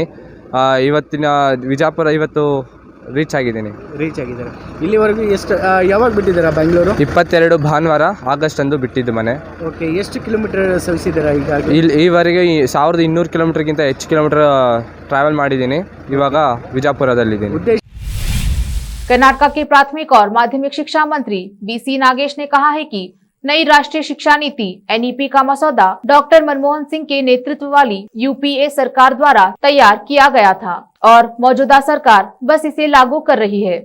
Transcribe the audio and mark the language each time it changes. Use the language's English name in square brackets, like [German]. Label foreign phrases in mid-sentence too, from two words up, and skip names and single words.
[Kannada] ಇವತ್ತಿನ ವಿಜಾಪುರ ಇವತ್ತು ರೀಚ್ ಆಗಿದ್ದಾರೆ। ಇಲ್ಲಿವರೆಗೂ ಎಷ್ಟು ಯಾವಾಗ ಬಿಟ್ಟಿದ್ದೀರಾ ಬೆಂಗಳೂರು? 22 ಭಾನುವಾರ ಆಗಸ್ಟ್ ಅಂದು ಬಿಟ್ಟಿದ್ದು ಮನೆ। ಓಕೆ, ಎಷ್ಟು ಕಿಲೋಮೀಟರ್ ಸವಿಸಿದ್ದೀರಾ ಈಗ? ಈವರೆಗೆ 1200 ಕಿಲೋಮೀಟರ್ಗಿಂತ ಹೆಚ್ಚು ಕಿಲೋಮೀಟರ್ ಟ್ರಾವೆಲ್ ಮಾಡಿದ್ದೀನಿ। ಇವಾಗ ವಿಜಾಪುರದಲ್ಲಿದ್ದೀನಿ। [Hindi] कर्नाटक के प्राथमिक और माध्यमिक शिक्षा मंत्री BC नागेश ने कहा है कि नई राष्ट्रीय शिक्षा नीति एनईपी का मसौदा डॉक्टर मनमोहन सिंह के नेतृत्व वाली यूपीए सरकार द्वारा तैयार किया गया था और मौजूदा सरकार बस इसे लागू कर रही है।